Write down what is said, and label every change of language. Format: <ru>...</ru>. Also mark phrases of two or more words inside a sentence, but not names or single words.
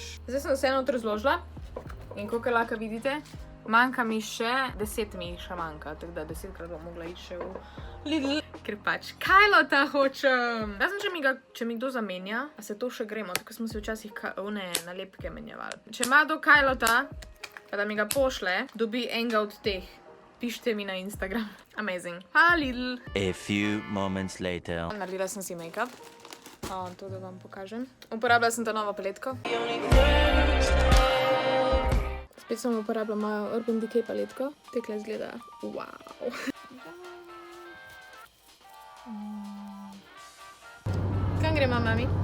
<sl>Zdaj sem vse noter zložila in kakor lahko vidite, manjka mi še 10 mi še manjka, tako da 10-krat bom mogla iti še v Lidl, ker pač Kylota hočem. Razen, če mi kdo zamenja, a se to še gremo, tako smo se včasih one nalepke menjevali. Če ima do Kylota, pa da mi ga pošle, dobi enega od teh. Pišite mi na Instagram. Amazing. Hvala Lidl.</sl> <en>A few moments later.</en> <sl>Naredila sem si make-up. To, da vam pokažem. Uporabljala sem ta novo paletko. Spet sem uporabljala mojo Urban Decay paletko. Tekle izgleda, wow. Kam gremo, mami?</sl>